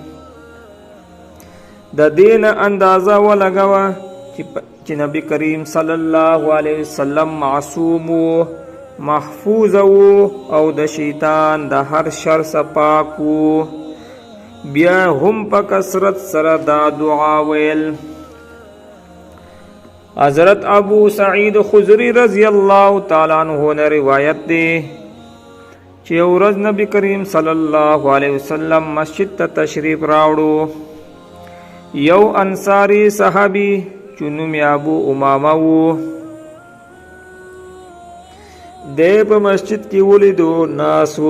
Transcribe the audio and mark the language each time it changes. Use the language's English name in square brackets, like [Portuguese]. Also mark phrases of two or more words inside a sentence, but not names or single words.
[Pashto] د دین اندازه ولګوه چې نبی کریم [Arabic] صلی الله علیه وسلم [Pashto] معصوم و، محفوظ و او د شیطان د هر شر څخه پاک و. بیا هم په کثرت سره دا دعا ویل. حضرت ابو سعید خضری [Arabic] رضی الله تعالی عنہ [Pashto] نے روایت دی چې ورځ نبی کریم [Arabic] صلی الله علیه وسلم [Pashto] مسجد ته تشریف راوړو. یو انصاری صحابی چې نوم یې ابو امامه و، دی په مسجد کې ولیدو ناس و.